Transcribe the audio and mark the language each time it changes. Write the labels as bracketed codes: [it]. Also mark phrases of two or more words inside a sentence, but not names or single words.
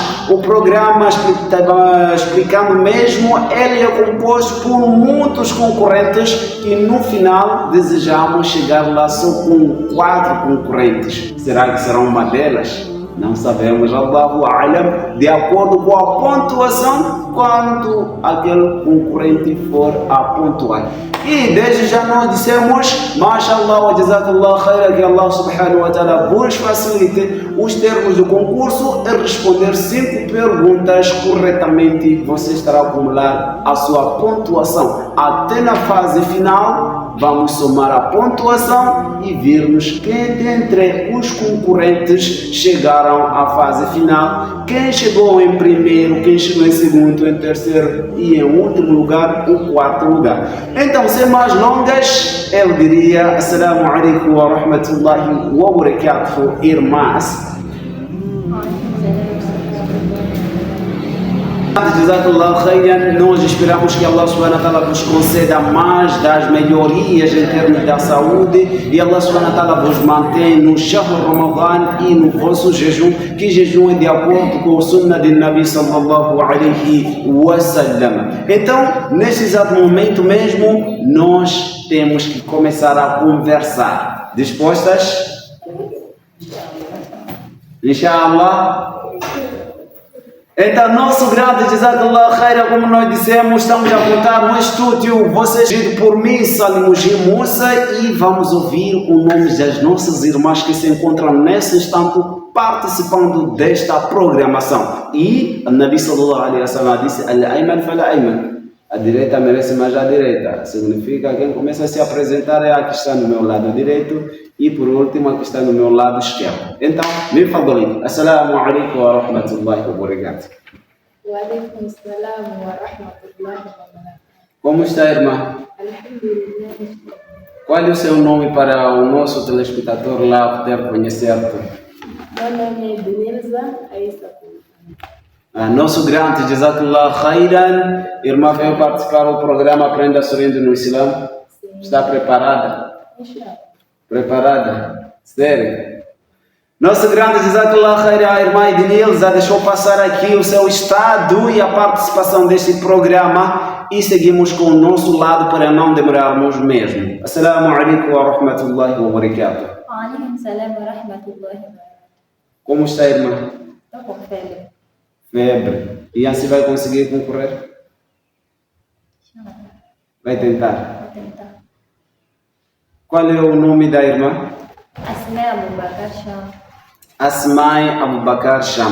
[pt] O programa explicando mesmo, ele é composto por muitos concorrentes e no final desejamos chegar lá só com 4 concorrentes. Será que será uma delas? Não sabemos, [ar] الله أعلم, [pt] de acordo com a pontuação, quando aquele concorrente for a pontuar. E desde já nós dissemos, [ar] ما شاء الله وجزاك الله خيرا, [pt] que [ar] الله سبحانه وتعالى [pt] vos facilite os termos do concurso e responder 5 perguntas corretamente, você estará a acumular a sua pontuação. Até na fase final, vamos somar a pontuação e vermos quem dentre os concorrentes chegaram à fase final, quem chegou em primeiro, quem chegou em segundo, em terceiro e em último lugar, o 4º lugar. Então, sem mais longas, eu diria [ar] السلام عليكم ورحمة الله وبركاته, [pt] irmãs. Nós esperamos que [ar] الله سبحانه وتعالى [pt] vos conceda mais das melhorias em termos da saúde e [ar] الله سبحانه وتعالى [pt] vos mantém no [ar] شهر رمضان [pt] e no vosso jejum, que jejum é de acordo com o sunnah de [ar] نبي صلى الله عليه وسلم. [pt] Então, neste exato momento mesmo, nós temos que começar a conversar. Dispostas? Inshallah. Então, nosso grande [ar] جزاك الله خيرا, [pt] como nós dissemos, estamos a contar no estúdio, vocês vindo por mim, Salim Musa, e vamos ouvir o nome das nossas irmãs que se encontram nesse instante participando desta programação. E a [ar] نبي صلى الله عليه وسلم [pt] disse, [ar] الأيمن فالأيمن. [pt] A direita merece mais a direita. Significa que quem começa a se apresentar é a que está no meu lado direito e por último a que está no meu lado esquerdo. Então, me fadolin. [ar] السلام عليكم ورحمة الله وبركاته. وعليكم السلام ورحمة الله وبركاته. [pt] Como está, irmã? [ar] Alhamdulillah. [pt] Qual é o seu nome para o nosso telespectador lá poder conhecer-te? Meu nome é Benilza Aissa. Nosso grande [ar] جزاك الله خيرا, [pt] irmã veio participar do programa Aprenda Sorrindo no Islã. Sim. Está preparada? [ar] Inshallah. [pt] Preparada? Sério? Nosso grande [ar] جزاك الله خيرا, [pt] a irmã Ednilza deixou passar aqui o seu estado e a participação deste programa e seguimos com o nosso lado para não demorarmos mesmo. [ar] السلام عليكم ورحمة الله وبركاته. وعليكم السلام ورحمة الله وبركاته. [pt] Como está, irmã? Estou com febre. Febre. E assim vai conseguir concorrer? Vai tentar. Vou tentar. Qual é o nome da irmã? Asma Abu Bakar Sham. Asmai Abu Bakar Sham.